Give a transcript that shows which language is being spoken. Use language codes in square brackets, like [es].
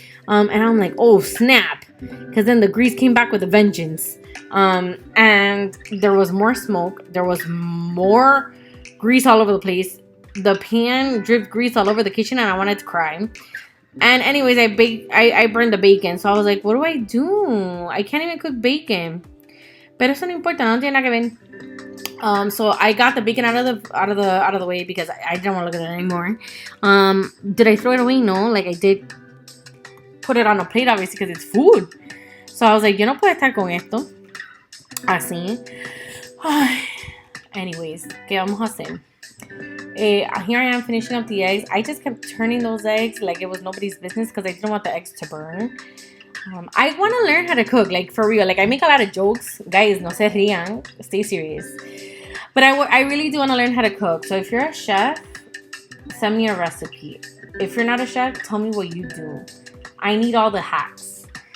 [en] And I'm like, oh, snap. Because then the grease came back with a vengeance. And there was more smoke. There was more grease all over the place. The pan dripped grease all over the kitchen, and I wanted to cry. And anyways, I burned the bacon. So I was like, what do I do? I can't even cook bacon. [es] Pero eso no importa, no tiene nada que ver. [en] So I got the bacon out of the way, because I didn't want to look at it anymore. Did I throw it away? No, like I did put it on a plate, obviously, because it's food. So I was like, [es] yo no puedo estar con esto así. Anyways, ¿qué vamos a hacer? [en] Here I am finishing up the eggs. I just kept turning those eggs like it was nobody's business, because I didn't want the eggs to burn. I want to learn how to cook, like for real. Like I make a lot of jokes, guys. [es] No se rían. [en] Stay serious. But I really do want to learn how to cook. So if you're a chef, send me a recipe. If you're not a chef, tell me what you do. I need all the hacks.